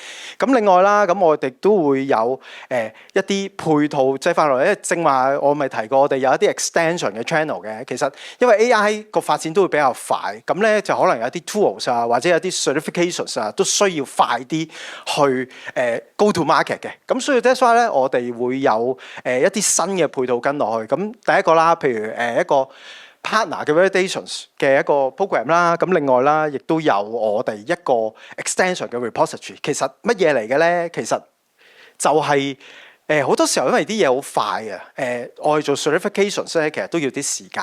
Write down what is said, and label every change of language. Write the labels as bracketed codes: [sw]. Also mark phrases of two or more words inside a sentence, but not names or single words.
[yue] 咁另外啦，咁我哋都會有一啲配套擠翻落嚟。因為正話我咪提過，我哋有一啲 extension 嘅 channel 嘅。其實因為 AI 個發展都會比較快，咁咧就可能有啲 tools 啊，或者有啲 certifications 啊，都需要快啲去 [en] go to market [yue] 嘅。咁所以 [en] that's why [yue] 咧，我哋會有一啲新嘅配套跟落去。咁第一個啦，譬如一個partner 嘅 validations 嘅一個 program 啦，咁另外啦，亦都有我哋一個 extension 嘅 repository。其實乜嘢嚟嘅咧？其實就係好多時候因為啲嘢好快啊，我哋做 certifications 咧，其實都要啲時間。